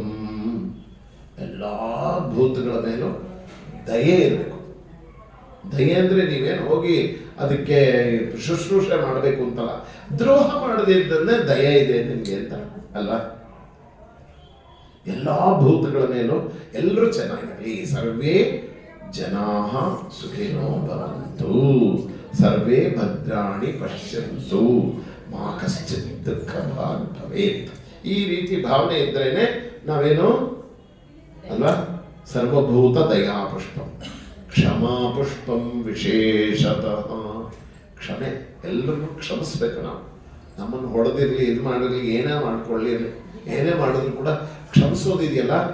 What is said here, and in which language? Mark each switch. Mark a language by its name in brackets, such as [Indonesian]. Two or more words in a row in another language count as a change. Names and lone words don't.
[Kannada] ಎಲ್ಲಾ ಭೂತಗಳ ಮೇಲೂ ದಯೆ ಇರಬೇಕು. ದಯೆ ಅಂದ್ರೆ ನೀವೇನು ಹೋಗಿ ಅದಕ್ಕೆ ಶುಶ್ರೂಷೆ ಮಾಡಬೇಕು ಅಂತಲ್ಲ, ದ್ರೋಹ ಮಾಡದೇ ಇದ್ದಂತೆ ದಯೆ ಇದೆ ನಿಮ್ಗೆ ಅಂತ ಅಲ್ವಾ. ಎಲ್ಲಾ ಭೂತಗಳ ಮೇಲೂ ಎಲ್ಲರೂ ಚೆನ್ನಾಗಿರಲಿ. [Sanskrit] ಸರ್ವೇ ಜನಾಃ ಸುಖಿನೋ ಭವಂತು, ಸರ್ವೇ ಭದ್ರಾಣಿ ಪಶ್ಯಂತು, ಮಾ ಕಶ್ಚಿತ್ ದುಃಖ ಭಾಗ್ ಭವೇತ್. [Kannada] ಈ ರೀತಿ ಭಾವನೆ ಇದ್ರೇನೆ ನಾವೇನು ಅಲ್ವಾ. [Sanskrit] ಸರ್ವಭೂತ ದಯಾ ಪುಷ್ಪಂ ಕ್ಷಮಾ ಪುಷ್ಪಂ ವಿಶೇಷತಃ. [Kannada] ಕ್ಷಮೆ, ಎಲ್ಲರನ್ನು ಕ್ಷಮಿಸ್ಬೇಕು ನಾವು. ನಮ್ಮನ್ನು ಹೊಡೆದಿರ್ಲಿ, ಇದು ಮಾಡಿರ್ಲಿ, ಏನೇ ಮಾಡ್ಕೊಳ್ಳಿ, ಏನೇ ಮಾಡಿದ್ರು ಕೂಡ ಕ್ಷಮಿಸೋದಿದೆಯಲ್ಲ.